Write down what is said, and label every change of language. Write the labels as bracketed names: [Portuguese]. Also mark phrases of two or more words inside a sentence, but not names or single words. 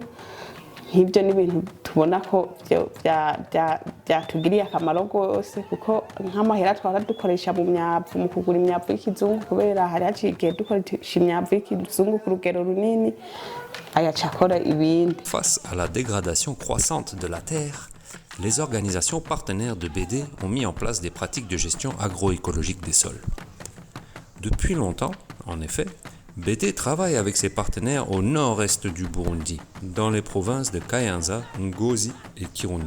[Rundi] Nk'ibyo ni ibintu tubona ko byatugiriye akamaro rwose, kuko nk'amahera twara dukoresha mu myavu mu kugura imyavu y'ikizungu, kubera hari haciye igihe dukoresha imyavu y'ikizungu ku rugero runini ayacakora ibindi. [French] Face à la dégradation croissante de la terre, les organisations partenaires de BD ont mis en place des pratiques de gestion agroécologique des sols. Depuis longtemps, en effet, BD travaille avec ses partenaires au nord-est du Burundi, dans les provinces de Kayanza, Ngozi et Kirundo.